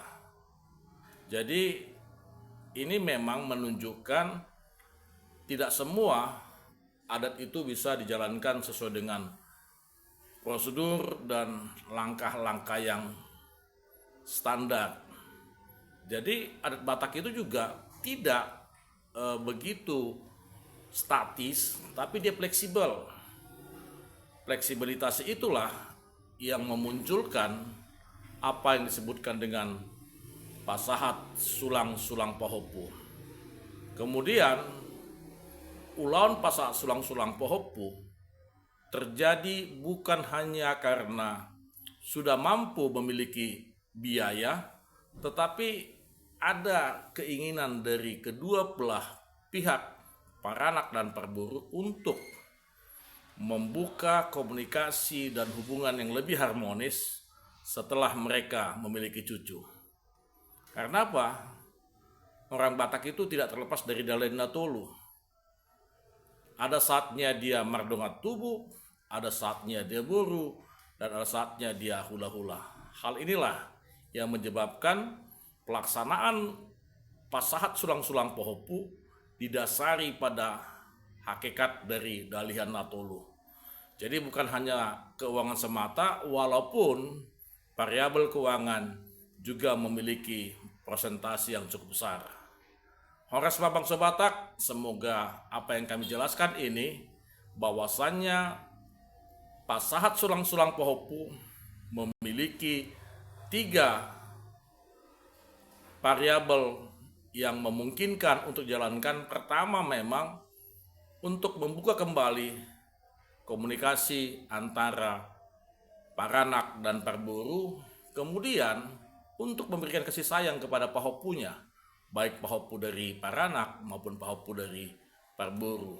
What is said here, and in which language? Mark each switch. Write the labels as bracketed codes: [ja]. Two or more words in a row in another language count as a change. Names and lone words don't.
[id] Jadi ini memang menunjukkan tidak semua adat itu bisa dijalankan sesuai dengan prosedur dan langkah-langkah yang standar. Jadi adat Batak itu juga tidak begitu statis, tapi dia fleksibel. Fleksibilitas itulah yang memunculkan apa yang disebutkan dengan [bbc] pasahat sulang-sulang pohopu. [id] Kemudian [bbc] ulaun pasahat sulang-sulang pohopu [id] terjadi bukan hanya karena sudah mampu memiliki biaya, tetapi ada keinginan dari kedua belah pihak, paranak dan parburu, untuk membuka komunikasi dan hubungan yang lebih harmonis setelah mereka memiliki cucu. Karena apa? Orang Batak itu tidak terlepas dari Dalen Natolu. Ada saatnya dia [bbc] mardongat tubuh, [id] ada saatnya dia buru, dan ada saatnya dia hula-hula. Hal inilah yang menyebabkan pelaksanaan [bbc] pasahat sulang-sulang pohopu [id] didasari pada hakikat dari Dalihan Natolu. Jadi bukan hanya keuangan semata, walaupun variabel keuangan juga memiliki persentase yang cukup besar. Horas Bangsa Batak, semoga apa yang kami jelaskan ini bahwasannya [bbc] pasahat sulang-sulang pohopu [id] memiliki 3 variabel yang memungkinkan untuk dijalankan. Pertama, memang untuk membuka kembali komunikasi antara paranak dan parburu, kemudian untuk memberikan kasih sayang kepada pahopunya, baik pahopu dari paranak maupun pahopu dari parburu.